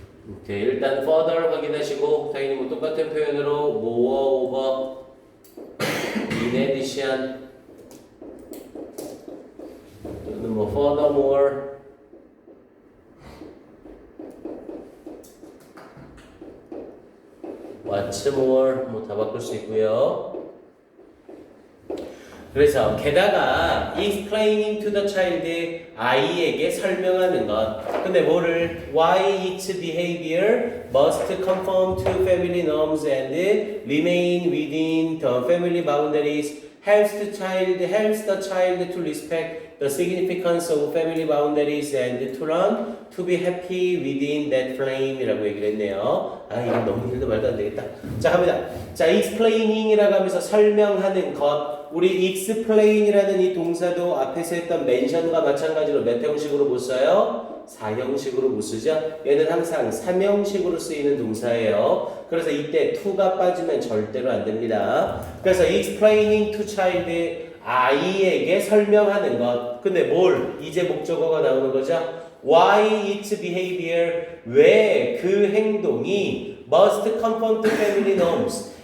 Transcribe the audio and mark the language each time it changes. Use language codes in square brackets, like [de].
[ko] 오케이, 일단 further 확인하시고 당연히 뭐 똑같은 표현으로 moreover, in addition 또는 뭐 furthermore [en] what's more [ko] 뭐 다 바꿀 수 있고요. 그래서 게다가 [en] explaining to the child [ko] 아이에게 설명하는 것. [en] 근데 뭐를 why its behavior must conform to family norms and remain within the family boundaries helps the child to respect the significance of family boundaries and to learn to be happy within that frame [ko] 이라고 얘기를 했네요. 아, 이거 너무 길도 말도 안 되겠다. 자, 갑니다. 자, explaining이라고 하면서 설명하는 것. 우리 explain이라는 이 동사도 앞에서 했던 mention과 마찬가지로 몇 형식으로 못 써요? 4형식으로 못 쓰죠? 얘는 항상 3형식으로 쓰이는 동사예요. 그래서 이때 to가 빠지면 절대로 안 됩니다. 그래서 [en] explaining to child [ko] 아이에게 설명하는 것. 근데 뭘? 이제 목적어가 나오는 거죠? [en] Why its behavior? [ko] 왜 그 행동이 [en] must conform to family norms?